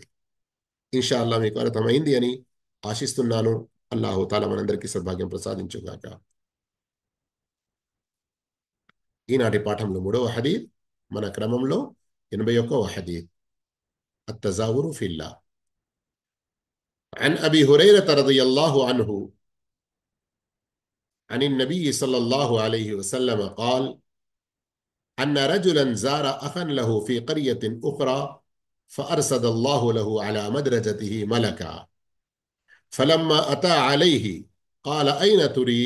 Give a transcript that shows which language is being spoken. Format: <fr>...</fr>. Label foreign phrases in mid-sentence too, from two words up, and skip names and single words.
<ar>إن شاء الله</ar> <te>మీకు అర్థమైంది అని ఆశిస్తున్నాను.</te> <ar>الله تعالى</ar> <te>మనందరికీ సద్భాగ్యం ప్రసాదించుగాక. ఈనాటి పాఠంలో 3వ హదీత్, మన క్రమంలో 81వ హదీత్,</te> <ar>التزاور في الله. عن أبي هريرة رضي الله عنه عن النبي صلى الله عليه وسلم قال: أن رجلا زار أخا له في قرية أخرى، فأرسل الله له على مدرجته ملكا، فلما أتى عليه قال: أين تريد؟</ar>